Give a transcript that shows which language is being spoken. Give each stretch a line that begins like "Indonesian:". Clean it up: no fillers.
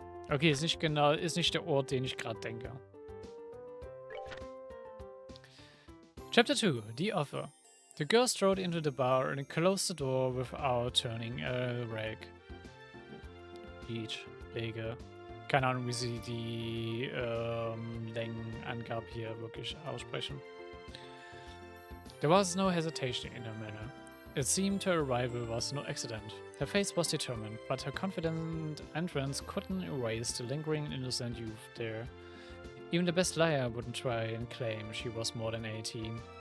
German: Okay, ist nicht der Ort, den ich gerade denke.
English: Chapter 2, The Offer. The girl strode into the bar and closed the door without turning a rag. Lege.
German: Keine Ahnung, wie sie die Längenangabe hier wirklich aussprechen.
English: There was no hesitation in her manner. It seemed her arrival was no accident. Her face was determined, but her confident entrance couldn't erase the lingering innocent youth there. Even the best liar wouldn't try and claim she was more than 18.